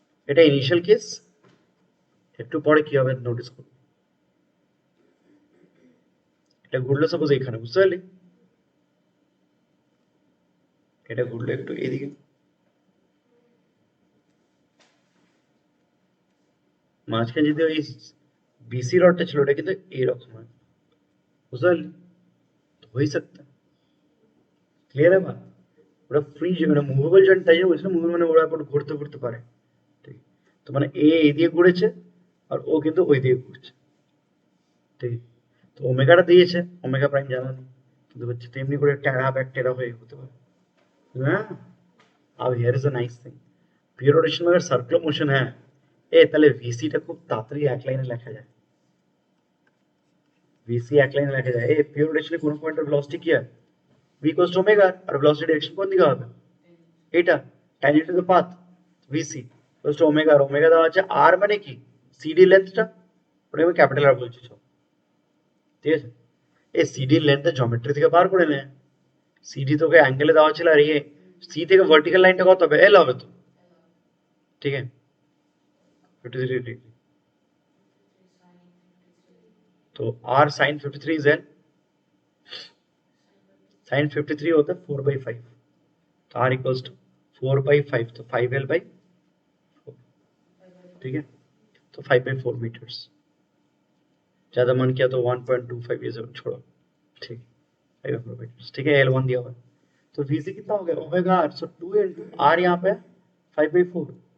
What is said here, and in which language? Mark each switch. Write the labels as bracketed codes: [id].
[bn] এটা initial case, একটু পরে কি হবে নোটিস করো, এটা ঘুরলো সাপোজ এইখানে, বুঝতে পারলি? এটা ঘুরলো একটু এইদিকে, মাঝখানে যদি ওই বিসি রডটা ছিল ওটা কিন্তু এইরকম হয়, বুঝতে পারলি? তো হয়ে सकता, ক্লিয়ার [hi] है बात? [bn] ওটা ফ্রি মানে মুভেবল জয়েন্ট, তাই জন্য বলছিলাম মুভেবল মানে ওরা একটু ঘুরতে ঘুরতে পারে, ঠিক, তো মানে এ এই দিয়ে ঘুরেছে আর ও কিন্তু ওই দিয়ে ঘুরছে, ঠিক, তো ওমেগাটা দিয়েছে, ওমেগা প্রাইম জানা নেই, কিন্তু হচ্ছে তেমনি করে টেরা ব্যাক টেরা হয়ে হতে পারে। হ্যাঁ, [en] अब here is a nice thing, [bn] pure rotation [hi] में अगर सर्कुलर मोशन है, [bn] এ তাহলে ভিসিটা খুব তাড়াতাড়ি এক লাইনে লেখা যায়, ভিসি এক লাইনে লেখা যায়। এই পিওর রোটেশনে কোন পয়েন্টের ভেলোসিটি কি হয়, v equals to omega, আর velocity direction কোন দিকে হবে, এটা tangent to the path, vc equals to omega, আর omega দেওয়া আছে r মানে কি সিডি লেন্থটা, ওটা আমি ক্যাপিটাল আর বলছি, সব ঠিক আছে। এই সিডি লেন্থটা জিওমেট্রি থেকে বার করে নে, সিডি তোকে অ্যাঙ্গেলে দেওয়া ছিল, আর ये সি থেকে ভার্টিক্যাল লাইনটা কত হবে, এল হবে তো, ঠিক আছে 53 डिग्री, [hi] तो r sin 53 is L, sin 53 होता है 4/5, तो r इक्वल्स टू 4/5, तो 5l/4, ठीक है, तो 5/4 मीटर्स, ज्यादा मन किया तो 1.25 ये सब छोड़ो, ठीक, 5/4 मीटर्स, ठीक है, l1 दिया हुआ है, तो vc कितना हो गया ओमेगा r, सो 2 into r यहाँ पे 5/4,